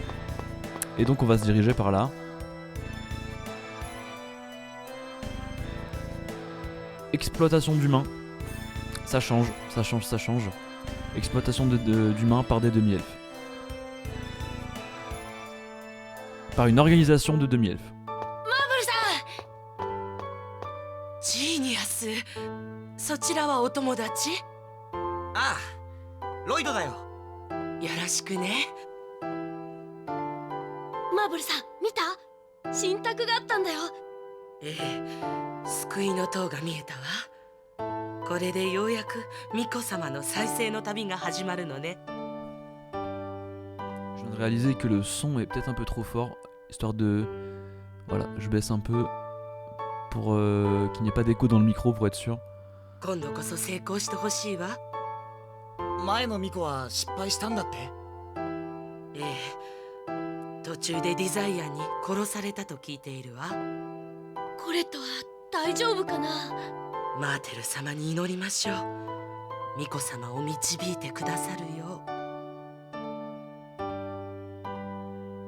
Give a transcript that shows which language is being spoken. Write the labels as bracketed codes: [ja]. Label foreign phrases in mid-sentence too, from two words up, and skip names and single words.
[fr] Et donc on va se diriger par là. Exploitation d'humains. Ça change. Exploitation d'humains par des demi-elfes. Par une organisation de demi-elfes. Genius! [ja] そちらはお友達？ああ、ロイドだよ。よろしくね。マーブルさん、見た？新宅があったんだよ。ええ、救いの塔が見えたわ。これでようやく巫女様の再生の旅が始まるのね。 [fr] Je viens de réaliser que le son est peut-être un peu trop fort, histoire de... Voilà, je baisse un peu pour qu'il n'y ait pas d'écho dans le micro pour être sûr. [ja] 今度こそ成功してほしいわ。前の巫女は失敗したんだって。ええ、途中でディザイアに殺されたと聞いているわ。これとは大丈夫かな？マーテル様に祈りましょう。巫女様を導いてくださるよう。